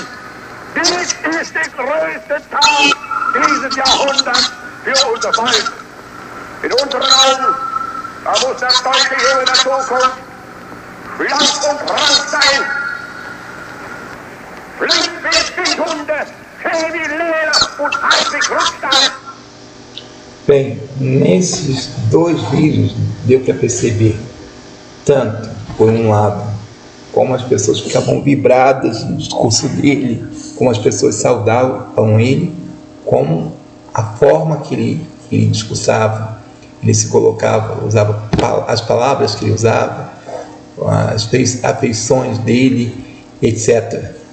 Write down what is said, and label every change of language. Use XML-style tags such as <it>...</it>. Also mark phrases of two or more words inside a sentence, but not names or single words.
<de>Dies ist der größte Tag dieses Jahrhunderts für unser Volk. In unseren Augen, da muss der deutsche Junge der Zukunft blank und rank sein. Blank wie Spinthunde, schön wie Leder und hart wie Krückstein.</de> <pt>Bem, nesses 2 vídeos deu para perceber, tanto, por um lado, como as pessoas ficavam vibradas no discurso dele, como as pessoas saudavam ele, como a forma que ele discursava, ele se colocava, usava as palavras que ele usava, as afeições dele, etc.</pt>